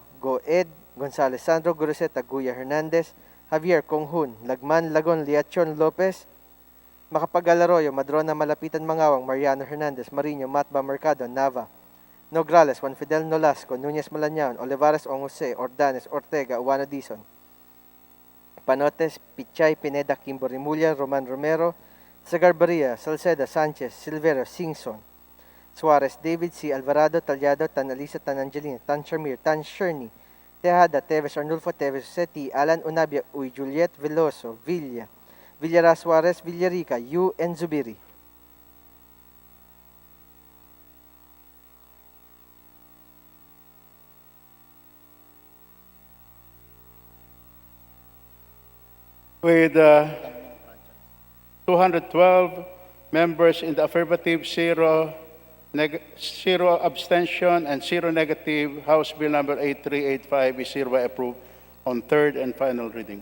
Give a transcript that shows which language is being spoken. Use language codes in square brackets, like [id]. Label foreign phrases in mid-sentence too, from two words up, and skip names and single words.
[en] Goed, Gonzales, Sandro, Guruseta, Guya Hernandez, Javier, Konghun, Lagman, Lagon, Liachon, Lopez, Macapagal Arroyo, Madrona, Malapitan, Mangawang, Mariano Hernandez, Marino, Matba, Mercado, Nava, Nograles, Juan Fidel Nolasco, Nunez Malañaon, Olivares, Ong Jose, Ordanes, Ortega, Uano Dizon, Panotes, Pichay, Pineda, Kimbo Rimulya, Roman Romero, Sagarbaria, Salceda, Sanchez, Silvero, Singson, Suarez, David C. Alvarado, Talyado, Tanalisa, Tanangelina, Tan Shamir, Tan Sherny, Tejada, Teves, Arnulfo, Teves, Seti, Alan Unabia, Uy Juliet, Veloso, Villara Suarez, Villarica, Yu, and Zubiri. With 212 members in the affirmative, zero abstention, and zero negative, House Bill number 8385 is hereby approved on third and final reading.